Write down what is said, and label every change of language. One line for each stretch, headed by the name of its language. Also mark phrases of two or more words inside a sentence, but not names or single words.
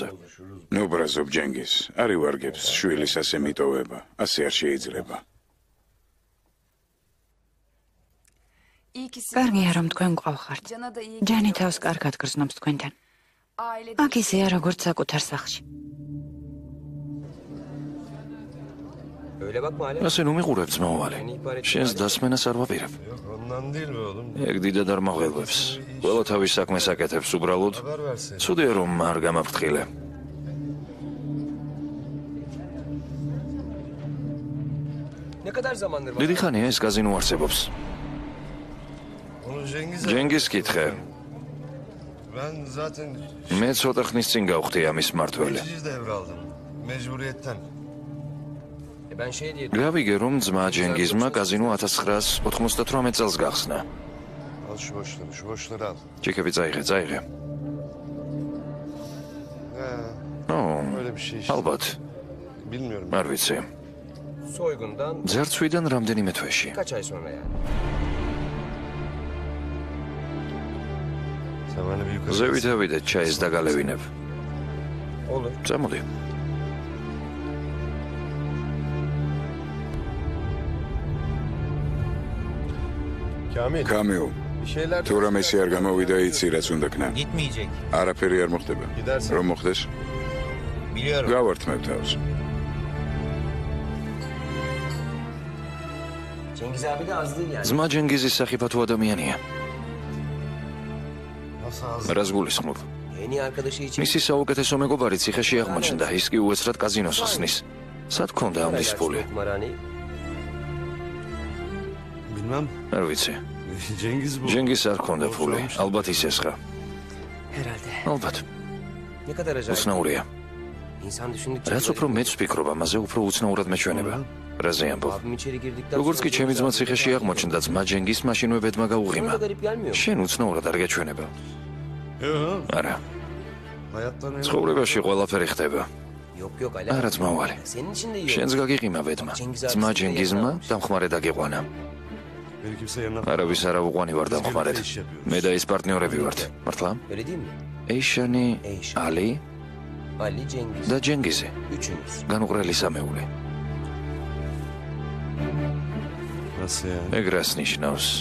Georgian: ნუ ბრაზობ ჯენგიზ, არ ივარგებს შვილის ასე მიტოვება, ასე არ შეიძლება. კარგია რომ თქვენ მყავხართ. ჯანი თავს კარგად გრძნობს თქვენთან. აქ ისეა როგორც საკუთარ სახლში.
Turkish: Öyle bakma Ali.
Georgian: ასე ნუ მიყურებ ძმაუვალი. შენს დასმენას არ ვაპირებ.
Turkish: Ondan değil mi oğlum?
Georgian: ეგ დიდად არ მაღელვებს. ყველა თავის საქმეს აკეთებს უბრალოდ. ცუდია რომ არ გამაფრთხილე.
Turkish: Ne kadar zamandır var?
Georgian: დიდი ხანია ეს კაზინო არსებობს.
Turkish: Onu Cengiz'e...
Georgian: ჯენგიზ კითხე.
Turkish: Ben zaten
Georgian: მე ცოტა ხნის წინ გავხდი ამის მმართველი.
Turkish: geçici devraldım. Mecburiyetten. Ben şey diye
Georgian: გავიგე რომ ძმა ჯენგიზმა კაზინო 1998 წელს გახსნა.
Turkish: Al şu boşları al.
Georgian: ჭიქები წაიღე. ო,
Turkish: Öyle bir şey işte.
Georgian: ალბათ,
Turkish: Bilmiyorum.
Georgian: არ ვიცი.
Turkish: soygundan
Georgian: ძერცვიდან რამდენიმე თვეში.
Turkish: kaç ay sonra yani? Sen bana bir yukarı...
Georgian: ზევით ჩაის დაგალევინებ.
Turkish: Olur.
Georgian: წამოდი.
Turkish: Kamil.
Georgian: კამილ,
Turkish: Bir şeyler...
Georgian: თუ რამესი არ გამოვიდა იცი რაც უნდა ქნა.
Turkish: Gitmeyecek.
Georgian: არაფერი არ მოხდება.
Turkish: Gidersin.
Georgian: რომ მოხდეს?
Turkish: Biliyorum.
Georgian: გავართმევ თავს.
Turkish: Cengiz abi de az değil yani.
Georgian: ძმა ჯენგიზის სახიფათო ადამიანია.
Turkish: Nasıl az?
Georgian: რას გულისხმობ?
Turkish: Yeni arkadaşı için
Georgian: მისი საუკეთესო მეგობარი ციხეში აღმოჩნდა, ის კი უეცრად კაზინოს ხსნის. სად ქონდა ამ ის ფული?
Turkish: kumarhaneyi. Bilmem.
Georgian: არ ვიცი.
Turkish: Cengiz bu.
Georgian: ჯენგიზს არ ქონდა ფული, ალბათ ის ესხა. ალბათ,
Turkish: Ne kadar acayip.
Georgian: უცნაურია.
Turkish: İnsan düşündükçe...
Georgian: რაც უფრო მეც ვფიქრობ ამაზე, უფრო უცნაურად მეჩვენება. რაზე ამბობ?
Turkish: Abim içeri girdikten
Georgian: როგორც კი
Turkish: sonra...
Georgian: ჩემი ძმა ციხეში აღმოჩნდა, ძმა ჯენგიზს მაშინვე ბედმა
Turkish: Sana
Georgian: გაუღიმა.
Turkish: da garip gelmiyor mu?
Georgian: შენ უცნაურად არ გეჩვენება.
Turkish: Yok.
Georgian: არა,
Turkish: Hayattan öyle.
Georgian: ცხოვრებაში ყველაფერი ხდება.
Turkish: Yok Ali.
Georgian: არა ძმაუვალი.
Turkish: Senin için de iyi
Georgian: შენს
Turkish: olur.
Georgian: გაგიღიმა ბედმა. ძმა ჯენგიზმა დამხმარე დაგიყვანა.
Turkish: Beni kimse yanına...
Georgian: არავის არა უყვანი ვარ დამხმარედ. მე და ის პარტნიორები ვართ. მართლა?
Turkish: Öyle değil mi?
Georgian: ეიშანი, ალი
Turkish: Ali, Cengiz.
Georgian: და ჯენგიზი.
Turkish: Üçünüz.
Georgian: განუყრელი სამეული.
Turkish: Nasıl yani?
Georgian: ეგ რას ნიშნავს?